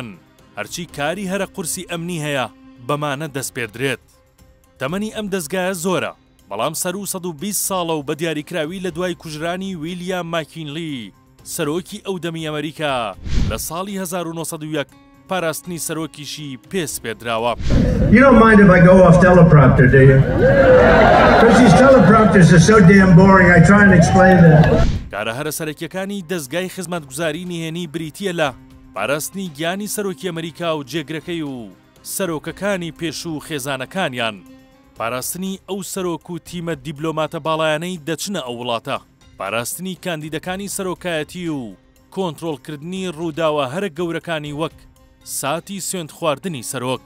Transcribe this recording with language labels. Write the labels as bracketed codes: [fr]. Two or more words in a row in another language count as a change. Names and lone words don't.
[ckb] هەرچی کاری هەرە قورسی ئەمنی هەیە بەمانە دەست پێدرێت. تەمەنی ئەم دەستگایە زۆرە، بەڵام سەر و 120 ساڵە و بە دیاریکراوی لە دوای کوژرانی ویلیام ماکینلی سەرۆکی ئەودەمی ئەمریکا لە ساڵی 1901 پاراستنی سەرۆکیشی پێس پێدراوە. [en] You don't mind if I go off teleprompter, do you? Because these teleprompters are so damn boring. I try and explain them. [ckb] کارە هەرە سەرەکیەکانی دەستگای خزمەتگوزاری نهێنی بریتیە لە پاراستنی گیانی سەرۆکی ئەمریکا و جێگرەکەی و سەرۆکەکانی پێشوو خێزانەکانیان. پاراستنی ئەو سەرۆک و تیمە دیبلۆماتە باڵایانەی دەچنە ئەو وڵاتە. پاراستنی کاندیدەکانی سەرۆکایەتی و کۆنتڕۆڵکردنی ڕووداوە هەرە گەورەکانی وەک ساتی سوێند خواردنی سەرۆک.